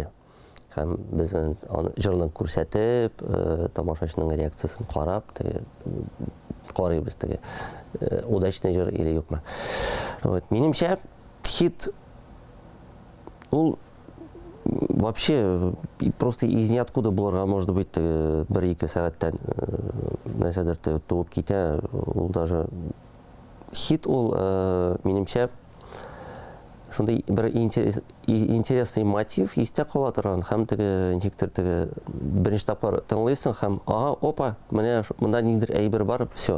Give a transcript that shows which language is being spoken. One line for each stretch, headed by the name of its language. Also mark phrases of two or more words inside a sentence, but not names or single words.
Tatar: Һәм без аны җырларын күрсәтеп, тамашачының реакциясын карап, карыйбыз, удачный җыр или юкмы. Минемчә, хит ул
Russian: вообще просто из ниоткуда
Tatar: булырга,
Russian: может быть,
Tatar: 1-2 сәгатьтән нәрсәдер туып китә. Ул даже хит ул, минемчә, шундай бер интересный мотив истә кала торган, һәм ничектер беренче тапкыр тыңлыйсың һәм опа, менә монда ниндидер әйбер бар, все.